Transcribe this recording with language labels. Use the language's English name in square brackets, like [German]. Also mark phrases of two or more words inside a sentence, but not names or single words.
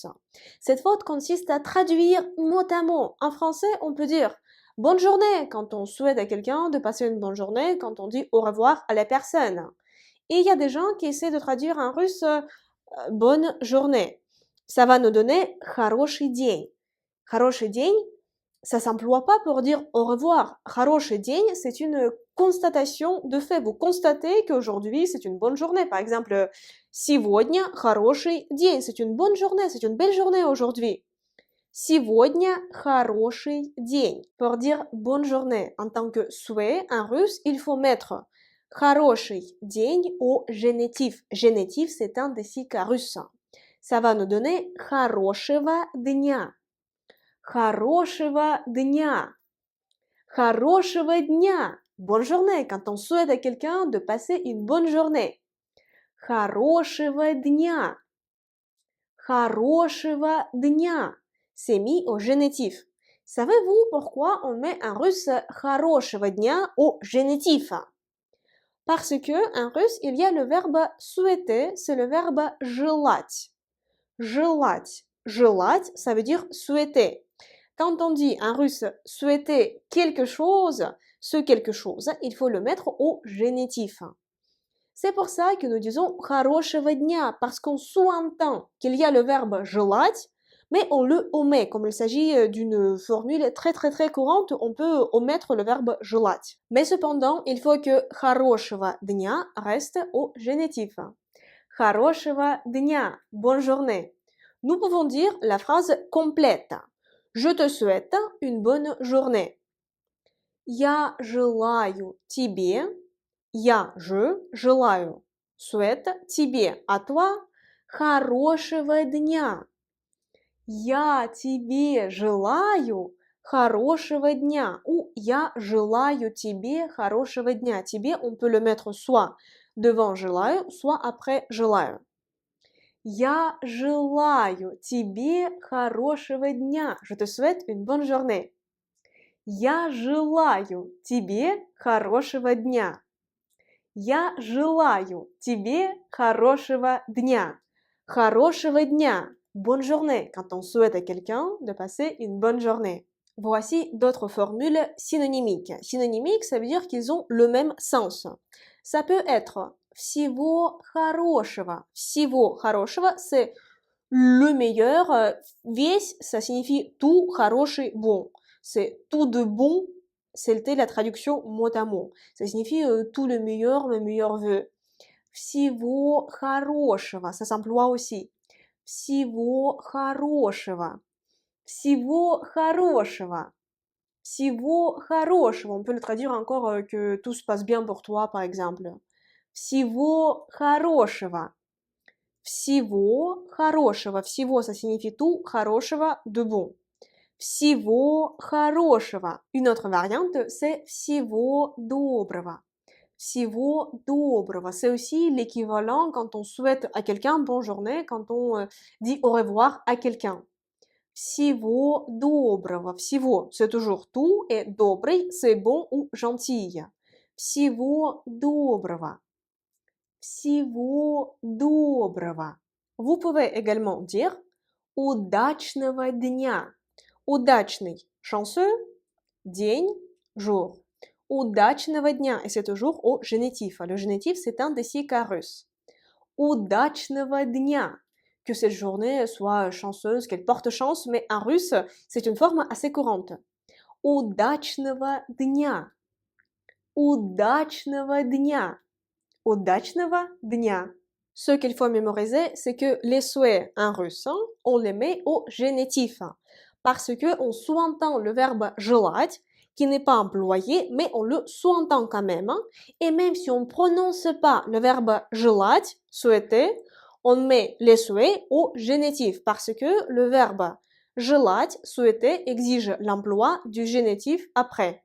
[French] Cette faute consiste à traduire mot à mot. En français, on peut dire bonne journée quand on souhaite à quelqu'un de passer une bonne journée, quand on dit au revoir à la personne. Et il y a des gens qui essaient de traduire en russe bonne journée. Ça va nous donner [Russian] хороший день. Хороший день, [French] ça s'emploie pas pour dire au revoir. [Russian] Хороший день, [French] c'est une constatation de fait. Vous constatez qu'aujourd'hui, c'est une bonne journée. Par exemple, [Russian] сегодня хороший день, [French] c'est une bonne journée, c'est une belle journée aujourd'hui. [Russian] Сегодня хороший день. [French] Pour dire bonne journée en tant que souhait en russe, il faut mettre [Russian] хороший день [French] au génitif. Génitif, c'est un dessica russe. Ça va nous donner [Russian] хорошего дня. Хорошего дня. Хорошего дня. [French] Bonne journée quand on souhaite à quelqu'un de passer une bonne journée. [Russian] Хорошего дня. Хорошего дня. [French] C'est mis au génitif. Savez-vous pourquoi on met en russe [Russian] хорошего дня [French] au génitif? Parce que en russe, il y a le verbe souhaiter, c'est le verbe желать. [Russian] Желать. Желать, [French] ça veut dire souhaiter. Quand on dit en russe souhaiter quelque chose, ce quelque chose, il faut le mettre au génitif. C'est pour ça que nous disons [Russian] хорошего дня, [French] parce qu'on sous-entend qu'il y a le verbe желать, mais on le omet. Comme il s'agit d'une formule très courante, on peut omettre le verbe желать. Mais cependant, il faut que [Russian] хорошего дня [French] reste au génitif. [Russian] Хорошего дня, [French] bonne journée. Nous pouvons dire la phrase complète. Je te souhaite une bonne journée. [Russian] Я желаю тебе, je желаю, [French] souhaite тебе, à toi, [Russian] хорошего дня. Я тебе желаю хорошего дня. Ou я желаю тебе хорошего дня. Тебе, [French] on peut le mettre soit devant желаю, soit après желаю. [Russian] Я желаю тебе хорошего дня. [French] Je te souhaite une bonne journée. [Russian] Я желаю тебе хорошего дня. Я желаю тебе хорошего дня. Хорошего дня. [French] Bonne journée quand on souhaite à quelqu'un de passer une bonne journée. Voici d'autres formules synonymiques. Synonymiques, ça veut dire qu'ils ont le même sens. Ça peut être [Russian] всего хорошего. Всего хорошего, [French] c'est le meilleur. Весь, ça signifie tout, хороший, bon. C'est tout de bon, c'était la traduction mot à mot. Ça signifie tout le meilleur, mes meilleurs vœux. [Russian] Всего хорошего, [French] ça s'emploie aussi. [Russian] Всего хорошего. Всего хорошего. Всего хорошего. [French] On peut le traduire encore que tout se passe bien pour toi, par exemple. [Russian] Всего хорошего. Всего хорошего. Всего, [French] ça signifie tout, хорошего, de bon. [Russian] Всего хорошего. [French] Une autre variante, c'est [Russian] всего доброго. Всего доброго. [French] C'est aussi l'équivalent quand on souhaite à quelqu'un bonne journée, quand on dit au revoir à quelqu'un. [Russian] Всего доброго. Всего, [French] c'est toujours tout, et добрый, c'est bon ou gentil. [Russian] Всего доброго. Всего доброго. [French] Vous pouvez également dire [Russian] удачного дня. [French] Удачный, chanceux, день, jour. [Russian] Удачного дня, [French] et c'est toujours au génitif. Le génitif, c'est un dessica russe. [Russian] Удачного дня. [French] Que cette journée soit chanceuse, qu'elle porte chance, mais en russe, c'est une forme assez courante. [Russian] Удачного дня. Удачного дня. Удачного дня. [French] Ce qu'il faut mémoriser, c'est que les souhaits en russe, on les met au génitif. parce que on sous-entend le verbe желать, qui n'est pas employé, mais on le sous-entend quand même. Et même si on ne prononce pas le verbe желать, souhaiter, on met les souhaits au génitif, parce que le verbe желать, souhaiter, exige l'emploi du génitif après.